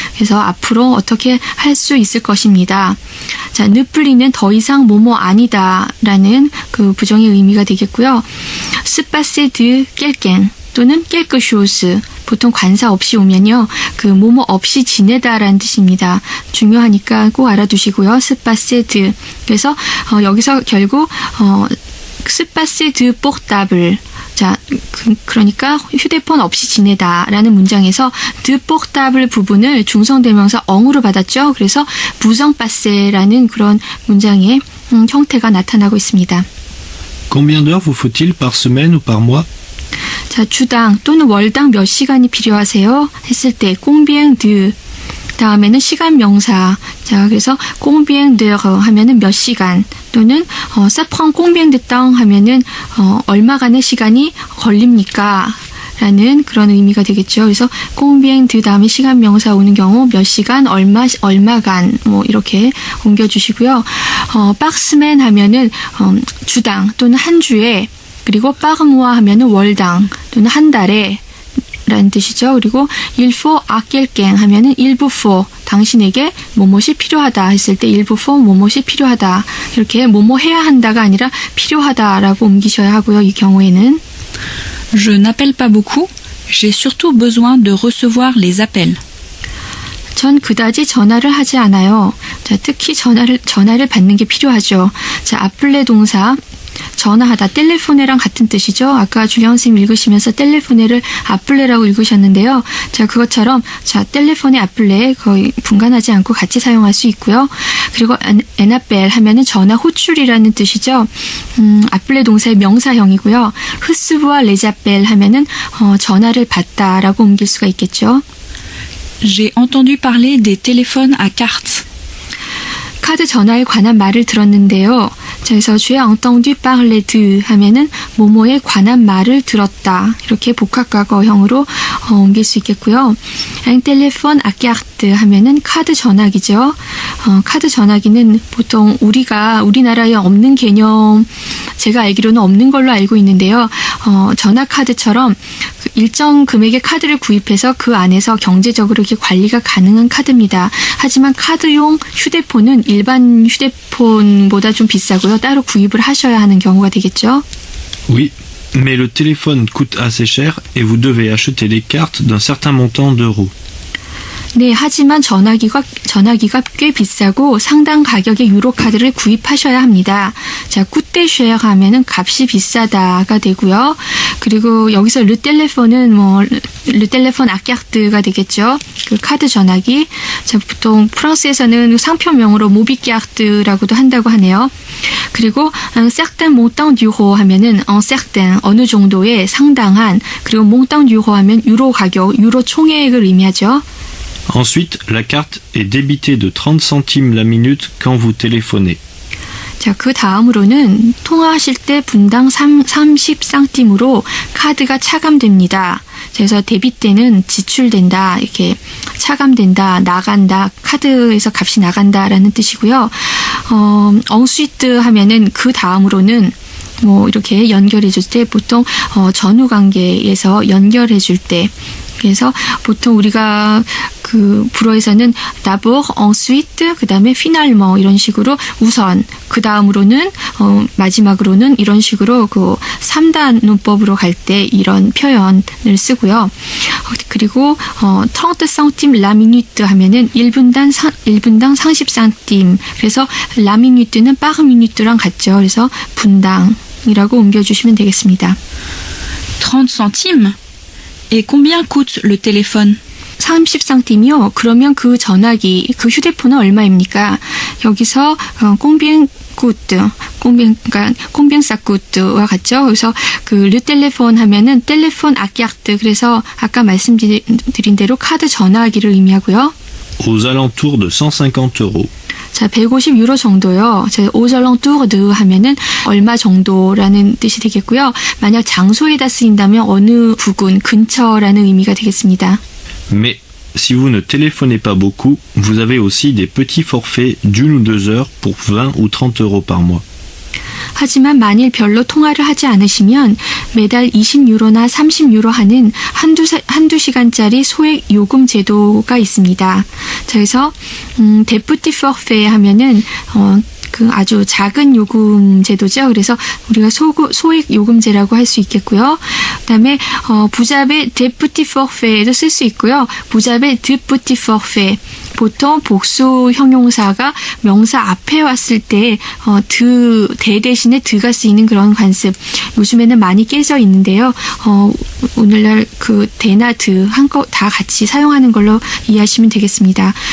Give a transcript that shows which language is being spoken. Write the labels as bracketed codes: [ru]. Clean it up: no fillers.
[ko] 그래서 앞으로 어떻게 할 수 있을 것입니다. 자, [fr] ne plus [ko] 는 더 이상 뭐뭐 아니다라는 그 부정의 의미가 되겠고요. [fr] se passer de quelqu'un [ko] 또는 [fr] quelque chose [ko] 보통 관사 없이 오면요. 그 뭐뭐 없이 지내다라는 뜻입니다. 중요하니까 꼭 알아두시고요. [fr] se passer de [ko] 그래서 여기서 결국 [fr] se passer de portable [ko] 자, 그러니까 휴대폰 없이 지내다라는 문장에서 [fr] de portable [ko] 부분을 중성대명사 엉으로 받았죠. 그래서 부정빠세라는 그런 문장의 형태가 나타나고 있습니다. [fr] Combien d'heures vous faut-il par semaine ou par mois? [ko] 자, 주당 또는 월당 몇 시간이 필요하세요? 했을 때 [fr] combien de [ko] 다음에는 시간 명사. 자, 그래서 [fr] combien d'heures [ko] 하면은 몇 시간 또는 [fr] ça prend combien de temps [ko] 하면은 얼마간의 시간이 걸립니까? 라는 그런 의미가 되겠죠. 그래서 [fr] combien de [ko] 다음에 시간 명사 오는 경우 몇 시간, 얼마간 뭐 이렇게 옮겨주시고요. [fr] par semaine [ko] 하면은 주당 또는 한 주에 그리고 [fr] par mois [ko] 하면은 월당 또는 한 달에 라는 뜻이죠. 그리고 [fr] il faut à quelqu'un [ko] 하면은 [fr] il vous faut [ko] 당신에게 뭐뭇이 필요하다 했을 때 il vous faut 뭐뭇이 필요하다 이렇게 뭐뭐 해야 한다가 아니라 필요하다라고 옮기셔야 하고요. 이 경우에는 [fr] Je n'appelle pas beaucoup, j'ai surtout besoin de recevoir les appels. [ko] 전 그다지 전화를 하지 않아요. 자, 특히 전화를 받는 게 필요하죠. 자, 아플레 동사 전화하다, 텔레포네랑 같은 뜻이죠. 아까 주영 선생님 읽으시면서 텔레포네를 아플레라고 읽으셨는데요. 자, 그것처럼 자, 텔레포네 아플레 거의 분간하지 않고 같이 사용할 수 있고요. 그리고 에나벨 하면은 전화 호출이라는 뜻이죠. 아플레 동사의 명사형이고요. 흐스부와 레자벨 하면은 전화를 받다라고 옮길 수가 있겠죠. [fr] J'ai entendu parler des téléphones à carte. [ko] 카드 전화에 관한 말을 들었는데요. 자, 그래서 [fr] j'ai entendu parler de [ko] 하면은 뭐뭐에 관한 말을 들었다. 이렇게 복합과거형으로 옮길 수 있겠고요. [fr] un téléphone à carte [ko] 하면은 카드 전화기죠. 카드 전화기는 보통 우리나라에 없는 개념, 제가 알기로는 없는 걸로 알고 있는데요. 전화 카드처럼 일정 금액의 카드를 구입해서 그 안에서 경제적으로 이렇게 관리가 가능한 카드입니다. 하지만 카드용 휴대폰은 일반 휴대폰보다 좀 비싸고요. 따로 구입을 하셔야 하는 경우가 되겠죠. [fr] Oui, mais le téléphone coûte assez cher et vous devez acheter des cartes d'un certain montant d'euros. [ko] 네, 하지만 전화기가 꽤 비싸고 상당 가격의 유로 카드를 구입하셔야 합니다. 자, [fr] coûter cher [ko] 하면은 값이 비싸다가 되고요. 그리고 여기서 [fr] le téléphone은 le téléphone à carte가 되겠죠. [ko] 그 카드 전화기. 자, 보통 프랑스에서는 상표명으로 모비카르트라고도 한다고 하네요. 그리고 [fr] un certain montant d'euro [ko] 하면은 un certain 어느 정도의 상당한 그리고 [fr] montant d'euro [ko] 하면 유로 가격, 유로 총액을 의미하죠. [fr] Ensuite, la carte est débitée de 30 centimes la minute quand vous téléphonez. [ko] 자, 그 다음으로는 통화하실 때 분당 30상팀으로 카드가 차감됩니다. 그래서 데빗 때는 지출된다, 이렇게 차감된다, 나간다, 카드에서 값이 나간다라는 뜻이고요. ensuite 하면은 그 다음으로는 뭐 이렇게 연결해 줄 때 보통 전후 관계에서 연결해 줄 때 그래서 보통 우리가 그 불어에서는 [fr] d'abord, ensuite, [ko] 그 다음에 finalement 이런 식으로 우선, 그 다음으로는 마지막으로는 이런 식으로 그 3단 문법으로 갈 때 이런 표현을 쓰고요. 그리고 [fr] 30 centimes la minute [ko] 하면은 1분당 30cm. 그래서 [fr] la minute [ko] 는 [fr] par minute [ko] 랑 같죠. 그래서 분당이라고 옮겨주시면 되겠습니다. [fr] 30 centimes? Et combien coûte le téléphone? [ko] 30cm이요. 그러면 그 전화기, 그 휴대폰은 얼마입니까? 여기서 꽁비엔 꾸트, 그러니까 꽁비엔 싸꾸트와 같죠. 그래서 그 르텔레폰 하면은 텔레폰 아키아트. 그래서 아까 말씀드린 대로 카드 전화기를 의미하고요. [fr] Aux alentours de 150 euros. [ko] 자, 150유로 정도요. aux alentours de 하면은 얼마 정도라는 뜻이 되겠고요. 만약 장소에다 쓰인다면 어느 부근, 근처라는 의미가 되겠습니다. [fr] Mais si vous ne téléphonez pas beaucoup, vous avez aussi des petits forfaits d'1 ou 2 heures pour 20 ou 30 euros par mois. [ko] 하지만 만일 별로 통화를 하지 않으시면 매달 20유로나 30유로 하는 한두 시간짜리 소액 요금 제도가 있습니다. 자, 그래서 [fr] des petits forfaits [ko] 하면은 그 아주 작은 요금 제도죠. 그래서 우리가 소액 요금제라고 할 수 있겠고요. 그다음에 부잡의 [fr] des petits forfaits [ko] 도 쓸 수 있고요. 부잡의 [fr] de petits forfaits. [ko] 보통 복수 형용사가 명사 앞에 왔을 때 대 대신에 드가 쓰이는 그런 관습. 요즘에는 많이 깨져 있는데요. 오늘날 그 대나 드 한 거 다 같이 사용하는 걸로 이해하시면 되겠습니다.